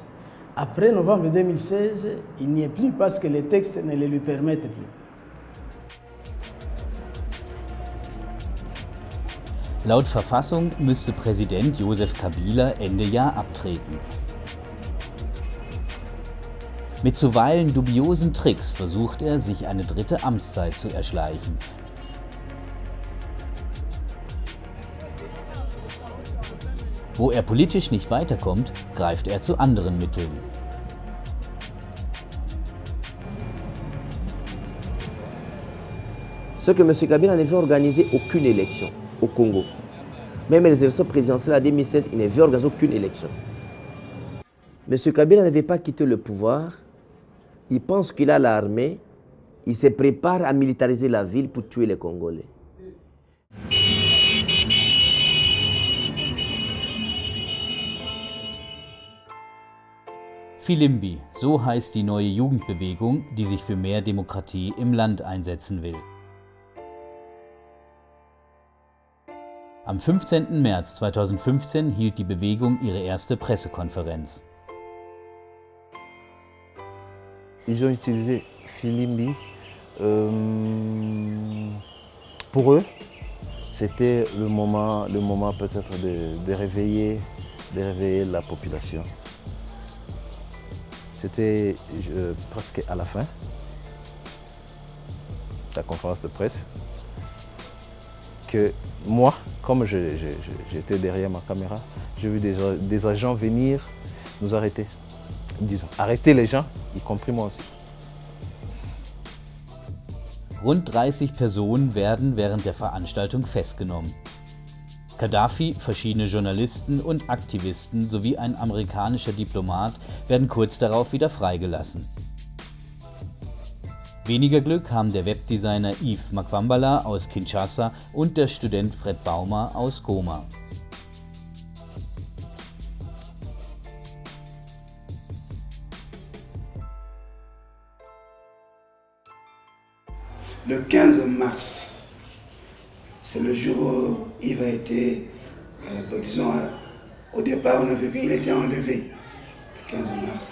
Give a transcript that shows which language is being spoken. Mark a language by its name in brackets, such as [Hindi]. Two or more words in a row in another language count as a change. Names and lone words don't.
[French] Après novembre 2016, il n'y est plus parce que les textes ne le lui permettent plus. [German] Laut Verfassung müsste Präsident Joseph Kabila Ende Jahr abtreten. Mit zuweilen dubiosen Tricks versucht er, sich eine dritte Amtszeit zu erschleichen. Wo er politisch nicht weiterkommt, greift er zu anderen Mitteln. [French] C'est que M. Kabila ne veut organiser aucune élection au Congo. Même les élections présidentielles en 2016, il ne veut organiser aucune élection. M. Kabila ne veut pas quitter le pouvoir. Il pense qu'il a l'armée. Il se prépare à militariser la ville pour tuer les Congolais. [German] Filimbi, so heißt die neue Jugendbewegung, die sich für mehr Demokratie im Land einsetzen will. Am 15. März 2015 hielt die Bewegung ihre erste Pressekonferenz. [French] Ils ont utilisé Filimbi. Pour eux, c'était le moment peut-être de réveiller la population. C'était presque à la fin de la conférence de presse que moi, comme j'étais derrière ma caméra, j'ai vu des agents venir nous arrêter. Disons, arrêter les gens, y compris moi aussi. [German] Rund 30 Personen werden während der Veranstaltung festgenommen. Gaddafi, verschiedene Journalisten und Aktivisten sowie ein amerikanischer Diplomat werden kurz darauf wieder freigelassen. Weniger Glück haben der Webdesigner Yves Makwambala aus Kinshasa und der Student Fred Baumer aus Goma. [French] Le 15 mars, c'est le jour où Yves a été, disons, au départ on a vu qu'il était enlevé, le 15 mars.